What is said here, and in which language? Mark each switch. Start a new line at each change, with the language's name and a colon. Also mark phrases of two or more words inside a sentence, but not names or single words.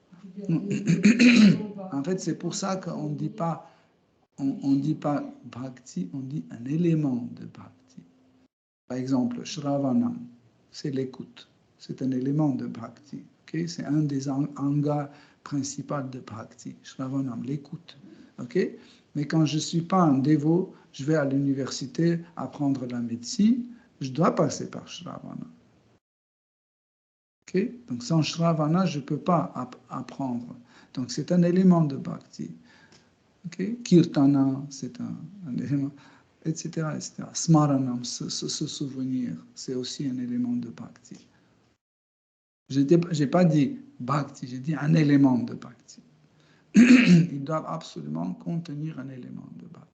French: En fait, c'est pour ça qu'on ne dit pas, on dit pas bhakti, on dit un élément de bhakti. Par exemple, Shravanam, c'est l'écoute. C'est un élément de bhakti. Okay? C'est un des angas principaux de bhakti. Shravanam, l'écoute. Okay? Mais quand je ne suis pas un dévot, je vais à l'université apprendre la médecine, je dois passer par Shravana. Okay? Donc sans Shravana, je ne peux pas apprendre. Donc c'est un élément de bhakti. Okay? Kirtana, c'est un élément, etc., etc. Smaranam, se souvenir, c'est aussi un élément de bhakti. Je n'ai pas dit bhakti, j'ai dit un élément de bhakti. Ils doivent absolument contenir un élément de bhakti.